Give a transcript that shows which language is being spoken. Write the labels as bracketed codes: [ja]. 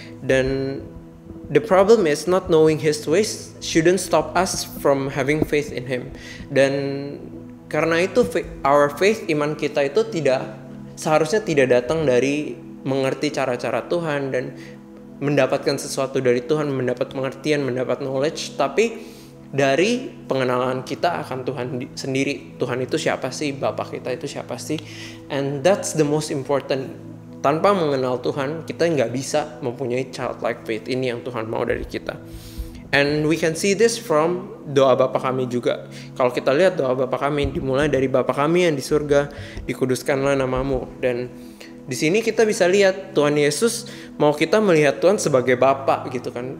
[id] Dan [en] the problem is not knowing His ways shouldn't stop us from having faith in Him. [id] Dan karena itu [en] our faith, [id] iman kita itu seharusnya tidak datang dari mengerti cara-cara Tuhan dan mendapatkan sesuatu dari Tuhan, mendapat pengertian, mendapat knowledge, tapi dari pengenalan kita akan Tuhan sendiri. Tuhan itu siapa sih? Bapa kita itu siapa sih? [en] And that's the most important. [id] Tanpa mengenal Tuhan, kita nggak bisa mempunyai childlike faith ini yang Tuhan mau dari kita. [en] And we can see this from [id] doa Bapa kami juga. Kalau kita lihat doa Bapa kami dimulai dari Bapa kami yang di surga, dikuduskanlah namamu. Dan di sini kita bisa lihat Tuhan Yesus mau kita melihat Tuhan sebagai Bapa gitu kan.